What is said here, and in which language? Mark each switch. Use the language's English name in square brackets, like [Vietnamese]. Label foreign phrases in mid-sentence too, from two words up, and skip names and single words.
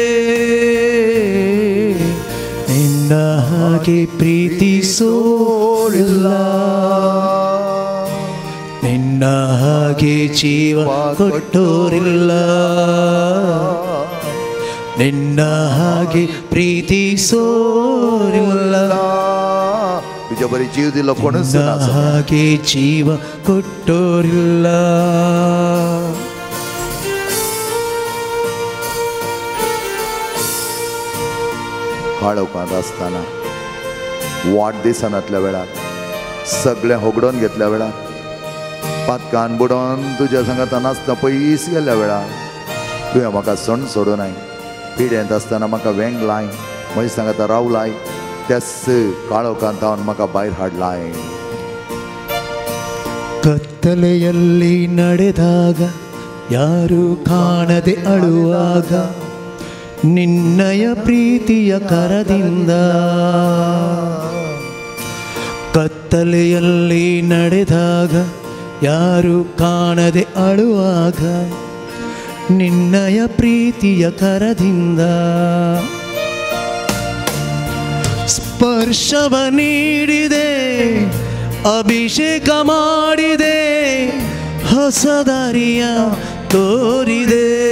[Kannada] ನಿನ್ನ ಹಾಗೆ ಪ್ರೀತಿಸೋರಿಲ್ಲ ನಿನ್ನ ಹಾಗೆ ಜೀವ ಕೊಟ್ಟೋರಿಲ್ಲ ನಿನ್ನ ಹಾಗೆ ಪ್ರೀತಿಸೋರಿಲ್ಲ [Konkani] जीव दिलो कोणूच ना [Kannada] ಹಾಗೆ ಜೀವ ಕೊಟ್ಟೋರಿಲ್ಲ [Konkani] काळोखांत आसतना वाडदिसांतल्या वेळार सगळें होगडोन घेतल्या वेळार पातकान बुडोवन तुज्या सांगात नासतना पयस गेल्ल्या वेळार तुवें म्हाका सण सोडूनाय पिड्यांत आसतना म्हाका वेंग लाय म्हज्या सांगात रावलाय त्याच काळोखांत हांवें म्हाका भायर हाडलाय [Kannada] ಕತ್ತಲೆಯಲ್ಲಿ ನಡೆದಾಗ ಯಾರು ಕಾಣದೆ ಅಳುವಾಗ ನಿನ್ನಯ ಪ್ರೀತಿಯ ಕರದಿಂದ ಕತ್ತಲೆಯಲ್ಲಿ ನಡೆದಾಗ ಯಾರು ಕಾಣದೆ ಅಳುವಾಗ ನಿನ್ನಯ ಪ್ರೀತಿಯ ಕರದಿಂದ ಸ್ಪರ್ಶವ ನೀಡಿದೆ ಅಭಿಷೇಕ ಮಾಡಿದೆ ಹೊಸ ದಾರಿಯ ತೋರಿದೆ